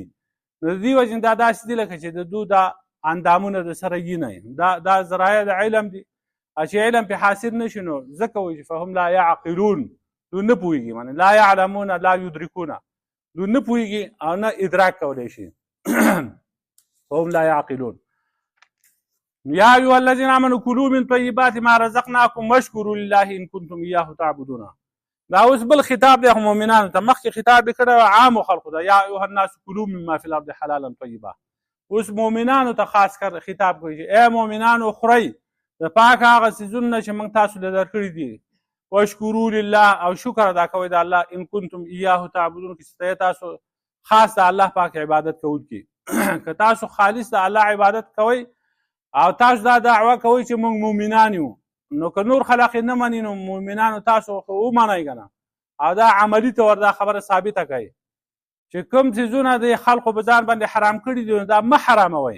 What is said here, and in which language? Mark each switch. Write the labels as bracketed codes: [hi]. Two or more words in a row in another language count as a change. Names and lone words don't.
[ps] نو د دې وجې دا داسې دي لکه چې د دو دا اندامونه د سره یینی. دا ذرایع د علم دي چې علم پې حاصل نه شي نو ځکه وایي چې [ar] فهم لا یعقلون، [ps] دوی نه پوهېږي، معنې [ar] لا یعلمون لا یدرکون، [ps] دوی نه پوهېږي او نه ادراک کولی شي. [ar] فهم لا يعقلون. يا أيها الذين آمنوا كلوا من طيبات ما رزقناكم واشكروا لله إن كنتم إياه تعبدون. [ps] دا اوس بل خطاب دی مؤمنانو ته، مخکې خطاب یې کړی عامو خلقو ته، [ar] یا ایها الناس کلوا مما فی الارض حلالا طیبا. [ps] اوس مؤمنانو ته خاص کر خطاب کوي چې ای مؤمنانو خورئ د پاک هغه څیزونه چې موږ تاسو له درکړي دي، [ar] واشکروا لله [ps] او شکر ادا کوئ د الله، [ar] ان کنتم ایاه تعبدون [ps] که تاسو خاص د الله پاک عبادت کوونکي. که تاسو خالص د الله عبادت کوئ او تاسو دا دعوه کوئ چې موږ مؤمنان یو، نو که نور خلق نه مني نو مؤمنانو تاسو خو ومنئ که نه، او دا عملي طور دا خبره ثابته کوي چې کوم څیزونه د خلقو په ځان باندې حرام کړي دي دا مه حراموئ.